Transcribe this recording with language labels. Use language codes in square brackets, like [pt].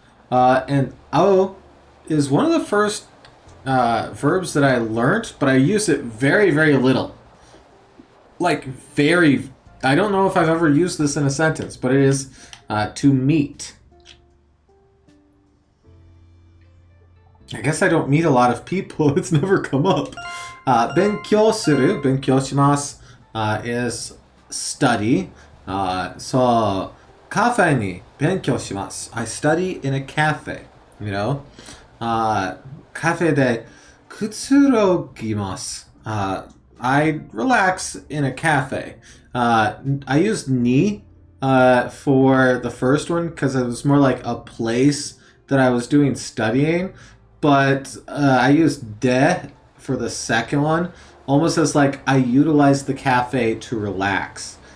[en] And ao is one of the first verbs that I learned, but I use it very, very little. Like, very. I don't know if I've ever used this in a sentence, but it is to meet. I guess I don't meet a lot of people. It's never come up. [ja] 勉強する, 勉強します [en] is study. [ja] So, カフェに勉強します. [en] I study in a cafe, you know? [ja] カフェでくつろぎます. [en] I relax in a cafe. I used ni for the first one because it was more like a place that I was doing studying. But I used de for the second one, almost as like I utilized the cafe to relax.